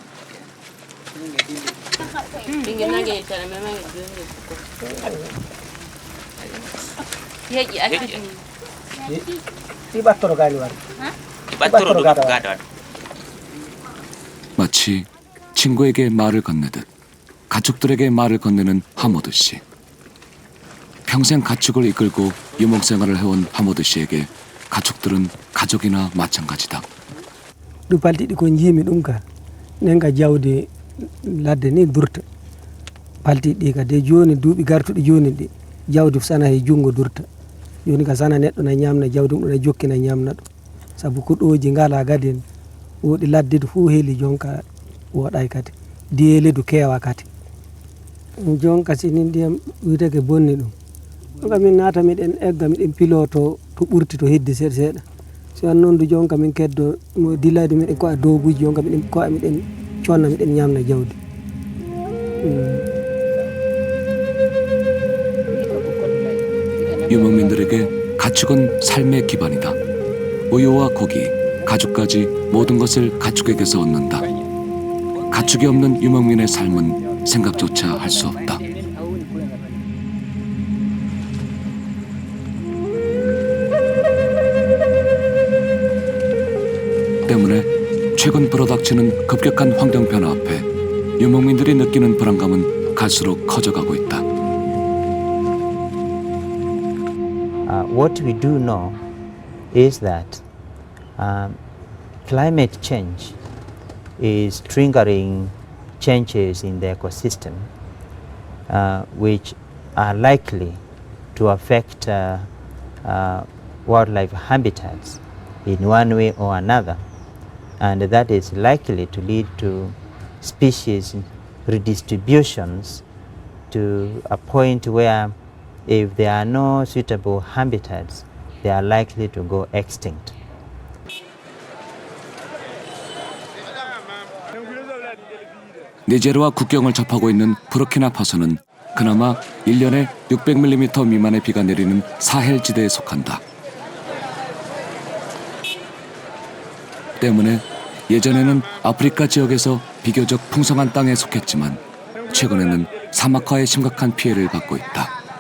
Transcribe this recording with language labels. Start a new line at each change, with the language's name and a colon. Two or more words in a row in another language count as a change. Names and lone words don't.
Korean: 마치 친구에게 말을 건네듯 가축들에게 말을 건네는 하모드 씨. 평생 가축을 이끌고 유목생활을 해온 하모드 씨에게 가축들은 가족이나 마찬가지다.
Fula: ɗum paltiɗi ko jiimi ɗum ka nenga jawdi ladde ni durta paltiɗi ka de joni duuɓi gartuɗi joni ɗi jawdi sana he jungo durta joni ka sana neɗɗo na ñamna jawdi ɗum ɗo jokkina ñamna ɗum saabu kuɗoji ngala gadin woɗi laddedu fuu heeli jonka woɗay kadi diyeledu keewa kadi jonka sini ndiyam witake bonni ɗum jonka min naata miɗen egga miɗen piloto to ɓurti to heddi seeɗa seeɗa so an noon du jonka min keddo mo dillayde miɗen ko a doguji jonka miɗen ko miɗen conna miɗen ñamna jawdi
Korean: 유목민들에게 가축은 삶의 기반이다. 우유와 고기, 가죽까지 모든 것을 가축에게서 얻는다. 가축이 없는 유목민의 삶은 생각조차 할 수 없다. 때문에 최근 불어닥치는 급격한 환경 변화 앞에 유목민들이 느끼는 불안감은 갈수록 커져가고 있다.
English: What we do know is that climate change is triggering changes in the ecosystem which are likely to affect wildlife habitats in one way or another, and that is likely to lead to species redistributions to a point where if there are no suitable habitats, they are likely to go extinct.
Korean: 니제르와 국경을 접하고 있는 부르키나파소는 그나마 1년에 600mm 미만의 비가 내리는 사헬 지대에 속한다. 때문에 예전에는 아프리카 지역에서 비교적 풍성한 땅에 속했지만 최근에는 사막화의 심각한 피해를 받고 있다.